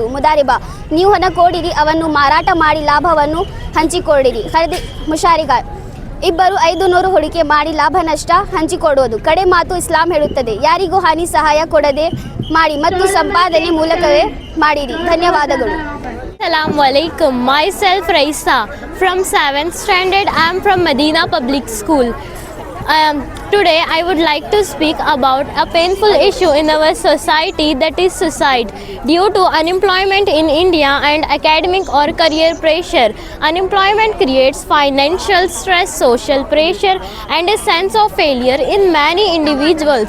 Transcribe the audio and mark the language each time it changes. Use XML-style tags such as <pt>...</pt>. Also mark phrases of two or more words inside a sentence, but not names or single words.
<kn>ಮುದಾರಿಬಾ, ನೀವು ಹಣ ಕೊಡಿರಿ, ಅವನ್ನು ಮಾರಾಟ ಮಾಡಿ ಲಾಭವನ್ನು ಹಂಚಿಕೊಡಿರಿ. ಖರ್ದೆ ಮುಷಾರಿಗಾ, ಇಬ್ಬರು 500 ಹೂಡಿಕೆ ಮಾಡಿ ಲಾಭ ನಷ್ಟ ಹಂಚಿಕೊಡುವುದು. ಕಡೆ ಮಾತು ಇಸ್ಲಾಂ ಹೇಳುತ್ತದೆ, ಯಾರಿಗೂ ಹಾನಿ ಸಹಾಯ ಕೊಡದೆ ಮಾಡಿ ಮತ್ತು ಸಂಪಾದನೆ ಮೂಲಕವೇ ಮಾಡಿರಿ. ಧನ್ಯವಾದಗಳು.</kn> <ar>السلام عليكم.</ar> <en>Myself Raisa from 7th standard. I am from Medina Public School. Today I would like to speak about a painful issue in our society, that is suicide. Due to unemployment in India and academic or career pressure, unemployment creates financial stress, social pressure and a sense of failure in many individuals.</en>